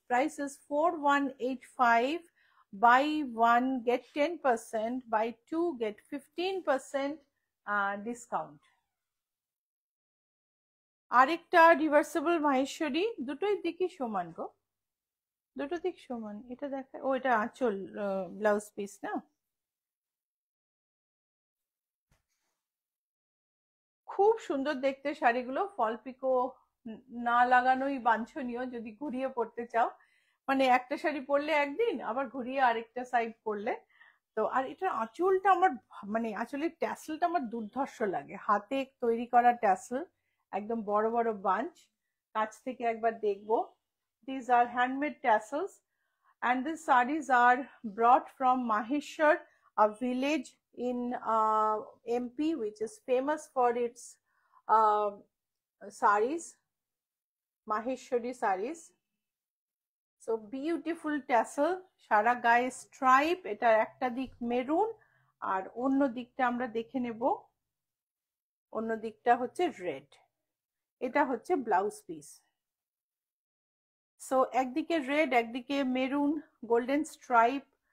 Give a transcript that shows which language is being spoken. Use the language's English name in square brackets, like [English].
[English] Price is 4185. Buy one get 10%, buy two get 15% discount. [Bangla] আরেকটা reversible Maheshwari, দুটোই দিকই সমান গো, দুটো দিক সমান। এটা দেখা, ও এটা আঁচল, ব্লাউজ পিস না। খুব সুন্দর দেখতে শাড়িগুলো, ফল পিকো না লাগানোই বাঞ্ছনীয় যদি ঘুরিয়ে পড়তে চাও, মানে একটা শাড়ি পরলে একদিন, আবার ঘুরিয়ে আরেকটা সাইড পরলে। তো আর এটার আঁচলটা আমার, মানে আঁচলের ট্যাসেলটা আমার দুর্ধর্ষ লাগে, হাতে তৈরি করা ট্যাসেল, একদম বড় বড় বাঞ্চ। কাছ থেকে একবার দেখবো। [English] These are handmade tassels, and these sarees are brought from Maheshwar, a village in MP, which is famous for its sarees, Maheshwari sarees. So beautiful tassel, [Bangla] সারা গায়ে স্ট্রাইপ, এটার একটা দিক মেরুন আর অন্য দিকটা আমরা দেখে নেব, অন্য দিকটা হচ্ছে রেড। এটা হচ্ছে ব্লাউজ পিস। সো একদিকে রেড, একদিকে মেরুন, গোল্ডেন স্ট্রাইপ।